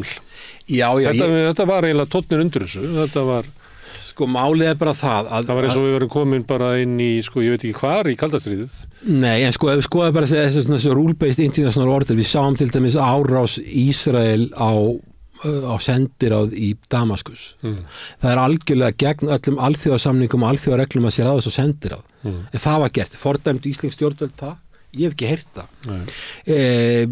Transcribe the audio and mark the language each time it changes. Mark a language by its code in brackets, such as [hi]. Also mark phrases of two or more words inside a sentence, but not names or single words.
[is] Þetta var eiginlega tónninn undir þessu. Þetta var sko málið er bara það að var eins og við verðum komin bara inn í sko ég veit ekki hvar í kaldastríðið. Nei, en sko ef við skoðum bara þessu [en] rule-based international order, [is] við sáum til dæmis árás Ísrael á sendiráð í Damaskus. Það er algjörlega gegn öllum alþjóðasamningum og alþjóðareglum að sér að þessu sendiráð. En það var gert, fordæmt íslensk stjórnvöld það. Ég hef ekki heyrt það.